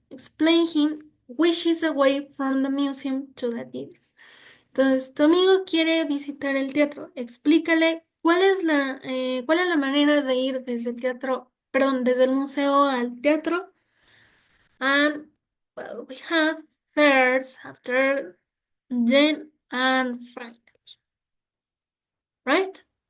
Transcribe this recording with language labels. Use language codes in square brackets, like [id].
[en] Explain him which is the way from the museum to the theater. [es] Entonces, tu amigo quiere visitar el teatro. Explícale cuál es la manera de ir desde el teatro, perdón, desde el museo al teatro. [en] And well, we have first, after, then, and finally, right?